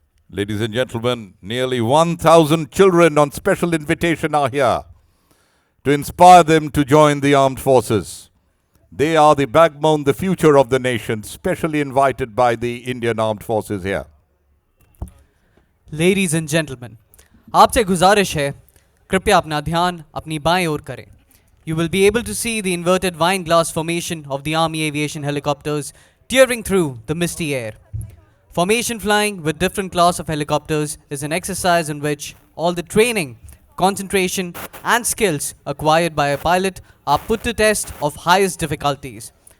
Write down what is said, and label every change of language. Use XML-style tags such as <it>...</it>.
<en>Ladies and gentlemen, nearly 1,000 children on special invitation are here to inspire them to join the armed forces. They are the backbone, the future of the nation, specially invited by the Indian Armed Forces here. Ladies and gentlemen,</en> <hi>आपसे गुजारिश है कृपया अपना ध्यान अपनी बाएं ओर करें.</hi> <en>You will be able to see the inverted wine glass formation of the Army aviation helicopters tearing through the misty air. Formation flying with different class of helicopters is an exercise in which all the training, concentration and skills acquired by a pilot are put to test of highest difficulties.</en>